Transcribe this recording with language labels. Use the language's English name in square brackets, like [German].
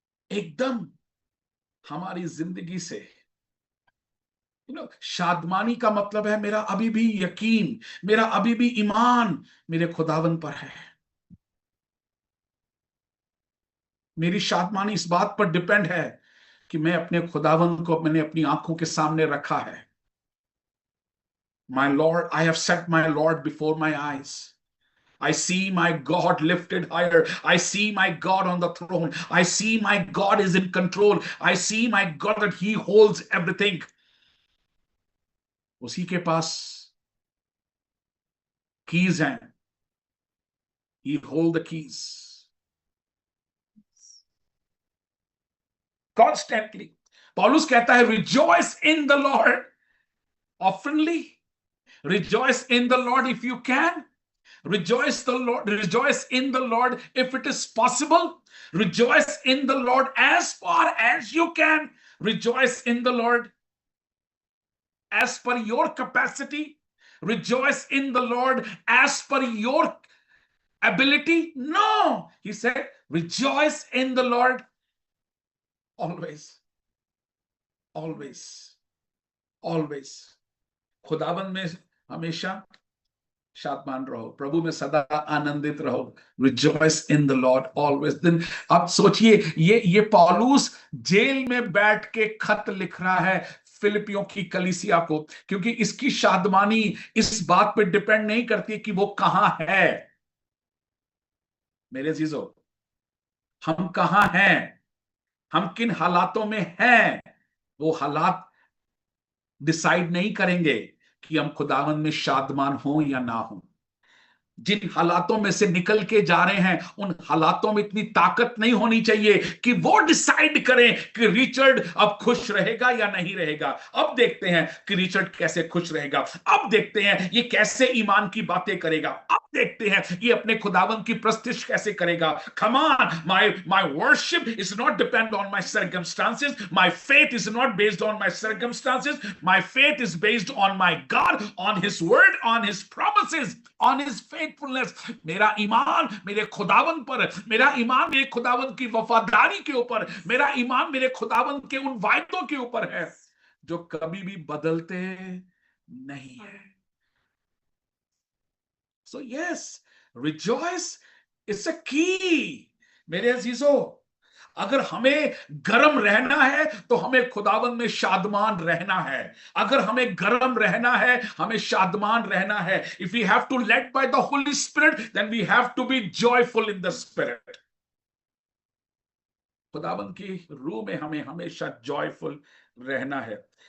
[Hindi] एकदम हमारी जिंदगी से शादमानी का मतलब है मेरा अभी भी यकीन, मेरा अभी भी ईमान मेरे खुदावन पर है। मेरी शादमानी इस बात पर डिपेंड है कि मैं अपने खुदावन को मैंने अपनी आंखों के सामने रखा है। [English] My Lord, I have set my Lord before my eyes. I see my God lifted higher. I see my God on the throne. I see my God is in control. I see my God that He holds everything. [Hindi] उसी के पास keys हैं। [English] He hold the keys. Constantly. [Hindi] पौलुस कहता है [English] rejoice in the Lord oftenly. Rejoice in the Lord if you can. Rejoice in the Lord if it is possible. Rejoice in the Lord as far as you can. Rejoice in the Lord as per your capacity. Rejoice in the Lord as per your ability. No, he said, rejoice in the Lord always. Always. Always. [Hindi] खुदावन में हमेशा शादमान रहो, प्रभु में सदा आनंदित रहो। [English] Rejoice in the Lord always. [Hindi] दिन अब सोचिए, ये पौलुस जेल में बैठ के खत लिख रहा है फिलिपियों की कलीसिया को, क्योंकि इसकी शादमानी इस बात पे डिपेंड नहीं करती कि वो कहां है। मेरे अजीजों, हम कहां हैं, हम किन हालातों में हैं, वो हालात डिसाइड नहीं करेंगे कि हम खुदावन में शादमान हो या ना हो। जिन हालातों में से निकल के जा रहे हैं, उन हालातों में इतनी ताकत नहीं होनी चाहिए कि वो डिसाइड करें कि रिचर्ड अब खुश रहेगा या नहीं रहेगा। अब देखते हैं कि रिचर्ड कैसे खुश रहेगा। अब देखते हैं ये कैसे ईमान की बातें करेगा। अब देखते हैं ये अपने खुदावन की प्रस्तिश कैसे करेगा। [English] Come on, my worship is not depend on my circumstances. My faith is not based on my circumstances. My faith is based on my God, on His word, on His promises, on His faithfulness. [Hindi] मेरा ईमान मेरे खुदावन पर, मेरा ईमान मेरे खुदावन की वफादारी के ऊपर, मेरा ईमान मेरे खुदावन के उन वायदों के ऊपर है जो कभी भी बदलते नहीं है। [English] So yes, rejoice is a key. [Hindi] मेरे अजीजों, अगर हमें गर्म रहना है तो हमें खुदावन में शादमान रहना है। अगर हमें गर्म रहना है, हमें शादमान रहना है। [English] If we have to led by the Holy Spirit, then we have to be joyful in the Spirit. [Hindi] खुदावन की रूह में हमें हमेशा जॉयफुल रहना है।